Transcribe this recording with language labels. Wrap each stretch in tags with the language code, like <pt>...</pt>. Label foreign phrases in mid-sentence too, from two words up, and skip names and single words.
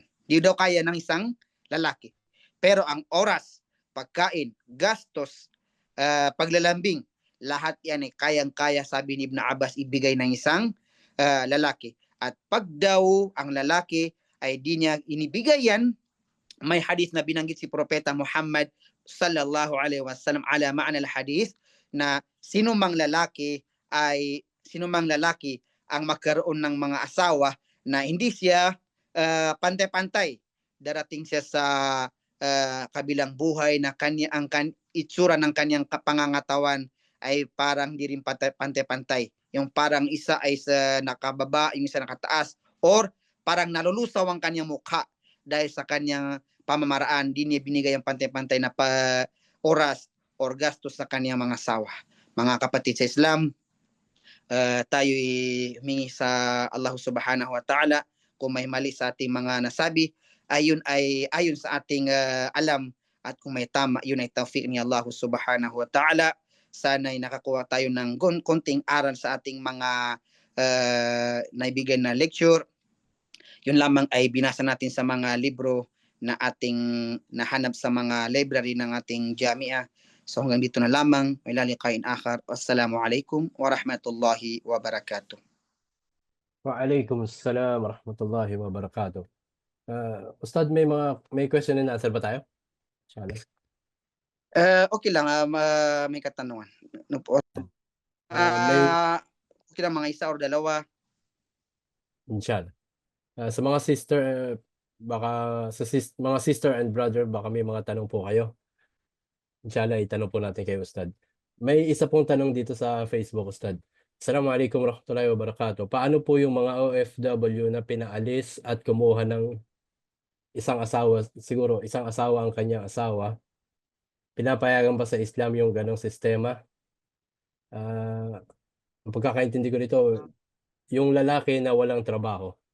<tl>Di daw kaya ng isang lalaki. Pero ang oras, pagkain, gastos, paglalambing, lahat yan ay kayang-kaya, sabi ni Ibn Abbas, ibigay ng isang lalaki. At pag daw ang lalaki ay di niya inibigay yan, may hadith na binanggit si Propeta Muhammad</tl> <ar>صلى الله عليه وسلم على معنى الحديث</ar> <tl>na sinumang lalaki ang magkaroon ng mga asawa na hindi siya pantay-pantay. Darating siya sa kabilang buhay na itsura ng kanyang pangangatawan ay parang di rin pantay-pantay. Yung parang isa ay sa nakababa, yung isa nakataas, or parang nalulusaw ang kanyang mukha dahil sa kanyang pamamaraan, di niya binigay ang pantay-pantay na oras or gastos sa kanyang mga asawa. Mga kapatid sa Islam, tayo humingi sa Allah</tl> <ar>سبحانه وتعالى</ar> <tl>kung may mali sa ating mga nasabi, ayon sa ating alam, at kung may tama, yun ay tawfiq ni Allah</tl> <ar>سبحانه وتعالى.</ar> <tl>Sana'y nakakuha tayo ng konting aral sa ating mga naibigay na lecture. Yun lamang ay binasa natin sa mga libro na ating nahanap sa mga library ng ating jami'ah. So hanggang dito na lamang. May lalikain akhar.</tl> <ar>والسلام عليكم ورحمة الله وبركاته. وعليكم السلام ورحمة الله وبركاته.</ar> <tl>Ustad, may</tl> <en>question and answer</en> <tl>ba tayo? Okay lang, may katanungan. Okay lang, mga isa or dalawa. Inshallah. Sa mga sister, baka mga</tl> <en>sister and brother,</en> <tl>baka may mga tanong po kayo. Inshallah, itanong po natin kay Ustad. May isa pong tanong dito sa Facebook, Ustad.</tl> <ar>السلام عليكم ورحمة الله وبركاته.</ar> <tl>Paano po yung mga OFW na pinaalis at kumuha ng isang asawa, siguro isang asawa ang kanyang asawa? Pinapayagan ba sa Islam yung ganong sistema? Ang pagkakaintindi ko nito, yung lalaki na walang trabaho.</tl>